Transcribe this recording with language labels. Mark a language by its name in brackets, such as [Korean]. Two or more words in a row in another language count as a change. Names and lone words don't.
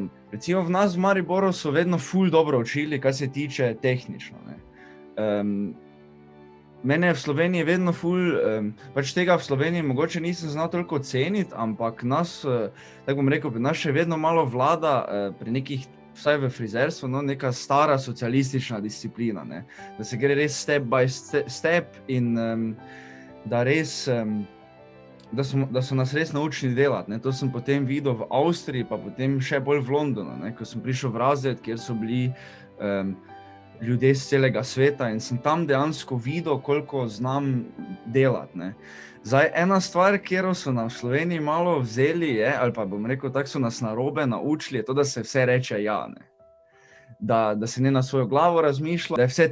[Slovenian] Recimo v nas v Mariboru so vedno ful dobro učili, kar se tiče tehnično, Mene v Sloveniji vedno ful, tega v Sloveniji mogoče nisem znal toliko oceniti, ampak nas, tako bom rekel, pri nas še vedno malo vlada pri nekih, vsaj v frizerstvu, neka stara socialistična disciplina, Da se gre res [English] step by step [Slovenian] in da res da so nas res naučili delati, To sem potem videl v Avstriji, pa potem še bolj v Londonu, Ko sem prišel v razred, kjer so bili ljudje z celega sveta in sem tam dejansko videl, koliko znam delati, Zdaj, ena stvar, kjer so nam v Sloveniji malo vzeli, ali pa bom rekel, tako so nas narobe naučili, je to, da se vse reče ja, Da se ne na svojo glavo razmišlja, da je vse